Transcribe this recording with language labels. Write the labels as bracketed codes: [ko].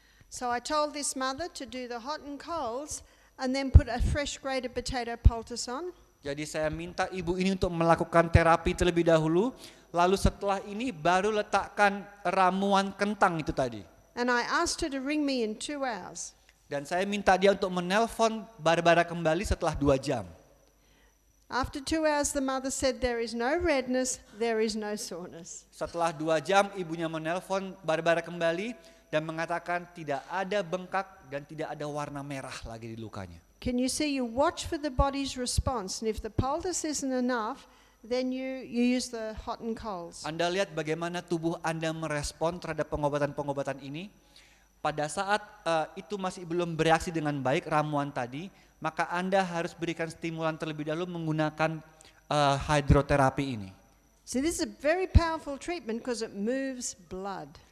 [en] So I told this mother to do the hot and colds and then put a fresh grated potato poultice on. [id] Jadi saya minta ibu ini untuk melakukan terapi terlebih dahulu, lalu setelah ini baru letakkan ramuan kentang itu tadi. [en] And I asked her to ring me in 2 hours. [id] Dan saya minta dia untuk menelpon Barbara kembali setelah 2 jam. [en] After 2 hours, the mother said there is no redness, there is no soreness. [id] Setelah 2 jam ibunya menelpon Barbara kembali dan mengatakan tidak ada bengkak dan tidak ada warna merah lagi di lukanya. [en] Can you see, you watch for the body's response, and if the poultice isn't enough, then you use the hot and colds. [id] Anda lihat bagaimana tubuh Anda merespon terhadap pengobatan-pengobatan ini. Pada saat itu masih belum bereaksi dengan baik ramuan tadi, maka Anda harus berikan stimulan terlebih dahulu menggunakan hidroterapi ini. [en] So this is a very powerful treatment because it moves blood.